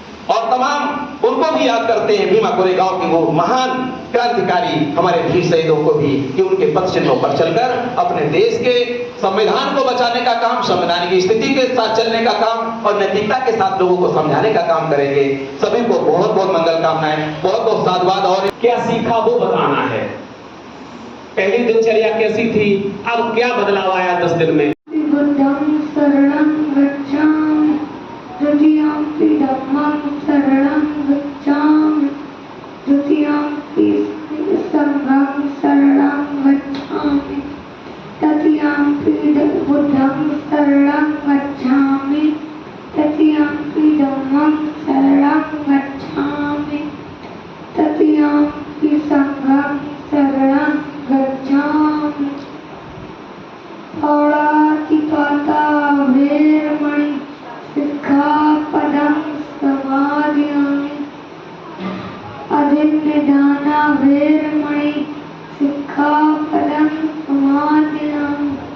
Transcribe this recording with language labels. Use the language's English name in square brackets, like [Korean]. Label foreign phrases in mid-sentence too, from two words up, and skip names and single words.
[Hindi] और तमाम उनको भी याद करते हैं, भीमा कोरेगांव की वो महान क्रांतिकारी हमारे वीर शहीदों को भी, कि उनके पथ चिन्हों पर चलकर अपने देश के संविधान को बचाने का काम, संवैधानिक स्थिति के साथ चलने का काम और नैतिकता के साथ लोगों को समझाने का काम करेंगे। सभी को बहुत बहुत मंगल कामनाएं, बहुत बहुत साधुवाद। और क्या सीखा वो बताना है। पहली दिनचर्या कैसी थी, अब क्या बदलाव आया 10 दिन में। [Pali] बुद्धं शरणं गच्छामि, द्वितीयंपि धम्मं शरणं गच्छामि, तृतीयंपि संघं शरणं गच्छामि, तृतीयंपि बुद्धं शरणं गच्छामि, तृतीयंपि धम्मं शरणं गच्छामि, तृतीयंपि संघं शरणं गच्छामि। पाणातिपाता वेरमणि सिक्खापदं समादयामि, अधिन्निदाना वेरमणि सिक्खापदं समादयामि।